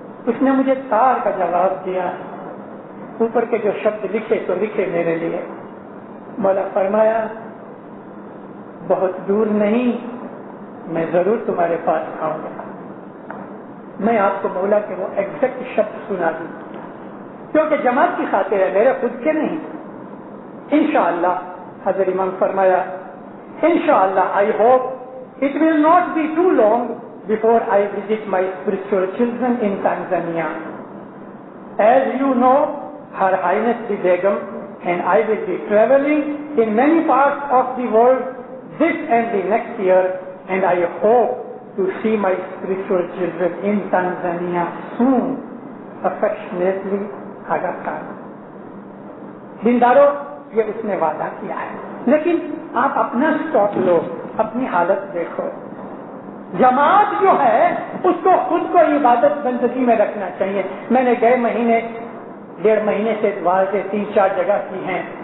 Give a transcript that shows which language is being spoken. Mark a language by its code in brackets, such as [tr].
[ur] اس نے مجھے تار کا جواب دیا. اوپر کے جو شبد لکھے تو لکھے میرے لیے. مولا فرمایا بہت دور نہیں، میں ضرور تمہارے پاس آؤں گا. میں آپ کو مولا کے وہ ایگزیکٹ شبد سنا دوں کیونکہ جماعت کی خاطر ہے، میرے خود کے نہیں. انشاءاللہ حضرت امام فرمایا انشاءاللہ [en] I hope it will not be too long before I visit my spiritual children in Tanzania. As you know, Her Highness the Begum and I will be traveling in many parts of the world this and the next year, and I hope to see my spiritual children in Tanzania soon. Affectionately, Aga Khan. [ur] دینداروں یہ اس نے وعدہ کیا ہے، لیکن آپ اپنا stop لو، اپنی حالت دیکھو. جماعت جو ہے اس کو خود کو عبادت بندگی میں رکھنا چاہیے. میں نے گئے مہینے 1.5 مہینے سے واضح 3-4 جگہ کی ہیں.